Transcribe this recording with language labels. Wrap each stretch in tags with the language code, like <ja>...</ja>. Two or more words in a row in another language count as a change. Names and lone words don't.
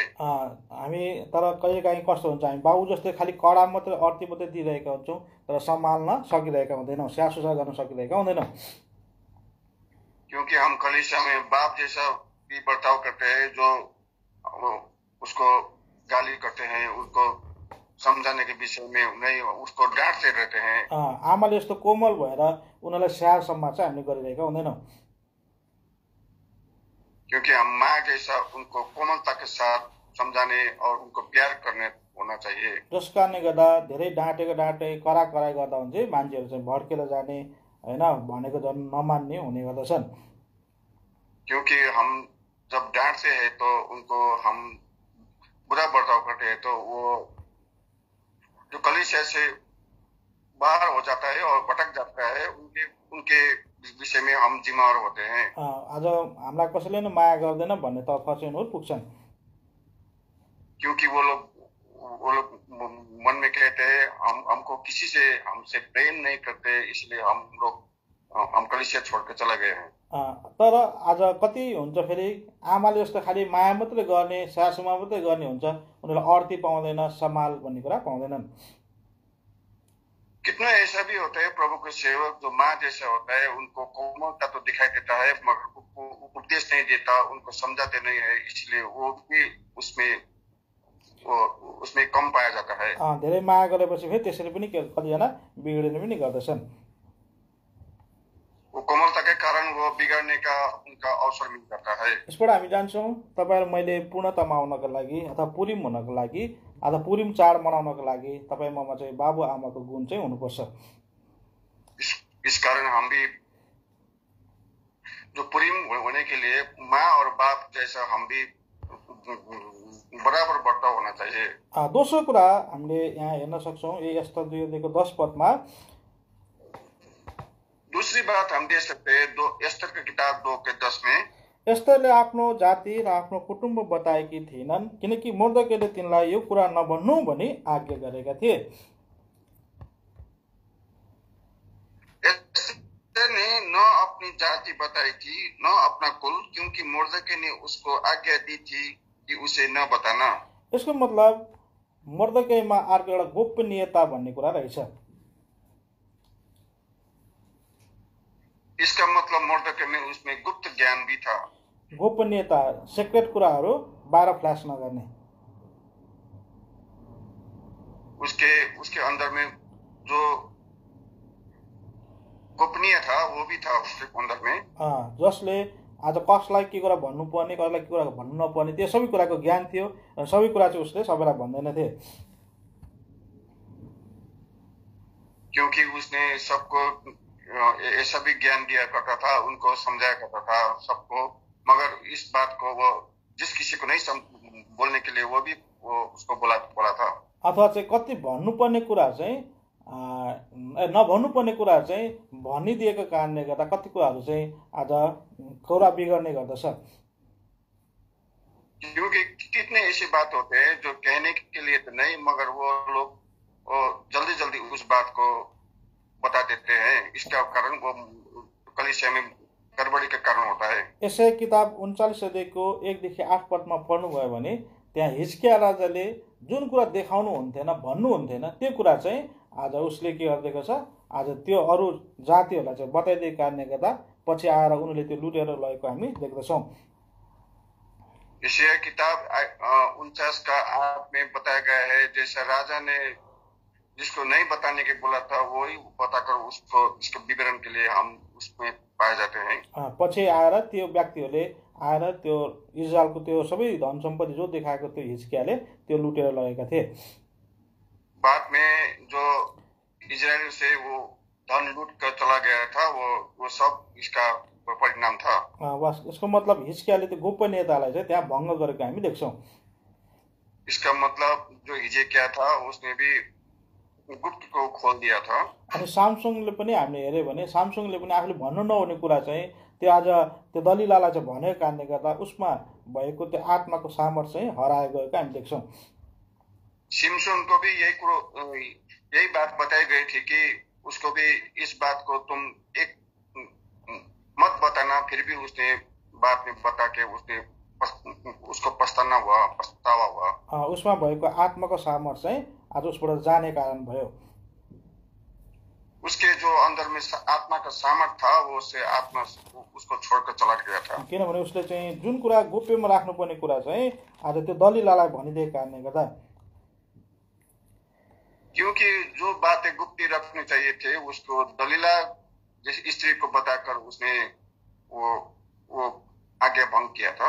<ne>हामी तर कहिलेकाहीँ कस्तो हुन्छ, हामी बाबु जस्तै खालि कडा मात्रै अर्ती मात्रै दिइरहेका हुन्छौँ तर सम्हाल्न सकिरहेका हुँदैनौँ, स्याहार सुसार गर्न सकिरहेका हुँदैनौँ।</ne> <hi>क्योंकि हम कलीसिया में बाप जैसा भी बर्ताव करते हैं, जो उसको गाली करते हैं, उसको समझाने के विषय में नहीं, उसको डांटते रहते हैं।</hi> <ne>आमाले जस्तो कोमल भएर उनीहरूलाई स्याहार सम्मान चाहिँ हामीले गरिरहेका हुँदैनौँ।</ne> <hi>क्योंकि हम माँ जैसा उनको कोमलता के साथ समझाने और उनको प्यार करने होना चाहिए।</hi> <ne>जस कारणले गर्दा धेरै डाँटे करा कराई गर्दा हुन्छ मान्छेहरू चाहिँ भड्केर जाने, हैन, भनेको झन् नमान्ने हुने गर्दछन्।</ne> <hi>क्योंकि हम जब डांटते हैं तो उनको हम बुरा बर्ताव करते हैं तो वो जो कलीसिया से बाहर हो जाता है और भटक जाता है, उनके विषय में हम जिम्मेवार होते हैं।</hi> <ne>आज हामीलाई कसैले नै माया गर्दैन भन्ने तर्फ चाहिँ उनीहरू पुग्छन्।</ne> <hi>क्योंकि वो लोग मन में कहते हैं हमको किसी से हमसे प्रेम नहीं करते, इसलिए हम कलीसिया छोड़ के चला गए हैं।</hi> <ne>तर आज कति हुन्छ फेरि आमाले जस्तो खालि माया मात्रै गर्ने, सासुमा मात्रै गर्ने हुन्छ, उनीहरूले अर्ती पाउँदैन, सम्हाल भन्ने कुरा पाउँदैनन्।</ne> <hi>कितना ऐसा भी होता है प्रभु के सेवक जो माँ जैसा होता है, उनको कोमलता तो दिखाई देता है मगर उपदेश नहीं देता, उनको समझाते नहीं है, इसलिए वो भी उसमें वो उसमें कम पाया जाता है।</hi> <ne>धेरै माया गरेपछि फेरि त्यसरी पनि कतिजना बिग्रिने पनि गर्दछन्।</ne> <hi>वो कोमलता के कारण वो बिगड़ने का उनका अवसर मिल जाता है।</hi> <ne>यसबाट हामी जान्छौँ तपाईहरु मैले पूर्णतामा आउनको लागि अथवा पुरिम हुनको लागि अथवा पुरिम चाड मनाउनको लागि तपाईँ ममा चाहिँ बाबु आमाको गुण चाहिँ हुनुपर्छ।</ne> <hi>इस कारण हम भी जो पुरिम होने के लिए माँ और बाप जैसा हम भी बराबर बर्ताव होना चाहिए।</hi> <ne>दोस्रो कुरा हामीले यहाँ हेर्न सक्छौँ यही एस्तर 2:10 पदमा।</ne> <hi>दूसरी बात हम देख सकते हैं एस्तर की किताब 2:10 में</hi> <ne>एस्तरले आफ्नो जाति र आफ्नो कुटुम्ब बताएकी थिएनन् किनकि मोर्देकैले तिनलाई यो कुरा नभन्नु भनी आज्ञा गरेका थिए।</ne> <hi>एस्तर ने न अपनी जाति बताई थी न अपना कुल, क्योंकि मोर्देकै ने उसको आज्ञा दी थी कि उसे न बताना।</hi> <ne>यसको मतलब मोर्देकैमा अर्को एउटा गोपनीयता भन्ने कुरा रहेछ।</ne> <hi>इसका मतलब मोर्देकै में उसमें गुप्त ज्ञान भी था।</hi> <ne>गोपनीयता सिक्रेट कुराहरू बाहिर फ्ल्यास नगर्ने।</ne> <hi>उसके अंदर में जो गोपनीय था वो भी था उसके अंदर में।</hi> <ne>जसले आज कसलाई के कुरा भन्नुपर्ने कसलाई के कुरा भन्नु नपर्ने त्यो सबै कुराको ज्ञान थियो र सबै कुरा चाहिँ उसले सबैलाई भन्दैनथे।</ne> <hi>क्योंकि उसने सबको ये सभी ज्ञान दिया करता था, उनको समझाया करता था सबको, मगर इस बात को वो जिस किसी को नहीं बोलने के लिए वो भी वो उसको बोला था।</hi> <ne>अथवा चाहिँ कति भन्नुपर्ने कुरा चाहिँ नभन्नुपर्ने कुरा चाहिँ भनिदिएको कारणले गर्दा कति कुराहरू चाहिँ आज कुरा बिगड्ने गर्दछ।</ne> <hi>क्योंकि कितने ऐसी बात होते हैं जो कहने के लिए तो नहीं, मगर वो लोग जल्दी जल्दी उस बात को बता देते हैं। इसका कारण वो कलीसिया में गड़बड़ी का कारण होता है।</hi> <ne>यसै किताब 39 अध्यायको 1 देखि 8 पदमा पढ्नुभयो भने त्यहाँ हिजकिया राजाले जुन कुरा देखाउनु हुन्थेन भन्नु हुन्थेन त्यो कुरा चाहिँ आज उसले के गरिदिएको छ, आज त्यो अरू जातिहरूलाई चाहिँ बताइदिएको कारणले गर्दा पछि आएर उनीहरूले त्यो लुटेर लगेको हामी देख्दछौँ।</ne> <hi>यशाया किताब 49 का 8 में बताया गया है, जैसा राजा ने जिसको नहीं बताने के बोला था वही बताकर उसको इसके विवरण के लिए हम उसमें पाए जाते हैं।</hi> <ne>पछि आएर त्यो व्यक्तिहरूले आएर त्यो इजरायलको त्यो सबै धन सम्पत्ति जो देखाएको त्यो हिजकियाले त्यो लुटेर लगेका थिए।</ne> <hi>बाद में जो इजरायल से वो धन लूट कर चला गया था वो सब इसका परिणाम था।</hi> <ne>बस यसको मतलब हिजकियाले त्यो गोपनीयतालाई चाहिँ त्यहाँ भङ्ग गरेको हामी देख्छौँ।</ne> <hi>इसका मतलब जो हिजकिया था उसने भी गुप्त को खोल दिया था।</hi> <ne>अनि सामसङले पनि हामीले हेर्यो भने सामसङले पनि आफूले भन्नु नहुने कुरा चाहिँ त्यो आज त्यो दलिलालाई चाहिँ भनेको कारणले गर्दा उसमा भएको त्यो आत्माको सामर्थ्य चाहिँ हराएर गएको हामी देख्छौँ।</ne> <hi>सिमसोन को भी यही बात बताई गई थी कि उसको भी इस बात को तुम एक मत बताना, फिर भी उसने बाद में बता के उसको पछतावा हुआ।</hi> <ne>उसमा भएको आत्माको सामर्थ्य चाहिँ आज उसबाट जाने कारण भयो।</ne> <hi>उसके जो अंदर में आत्मा का सामर्थ्य था वो उससे आत्मा उसको छोड़कर चला गया था।</hi> <ne>किनभने उसले चाहिँ जुन कुरा गोप्यमा राख्नुपर्ने कुरा चाहिँ आज त्यो दलिलालाई भनिदिएको कारणले गर्दा,</ne> <hi>क्योंकि जो बातें गुप्त रखनी चाहिए थे उसको दलीला जैसे स्त्री को बताकर उसने वो आज्ञा भंग किया था।</hi>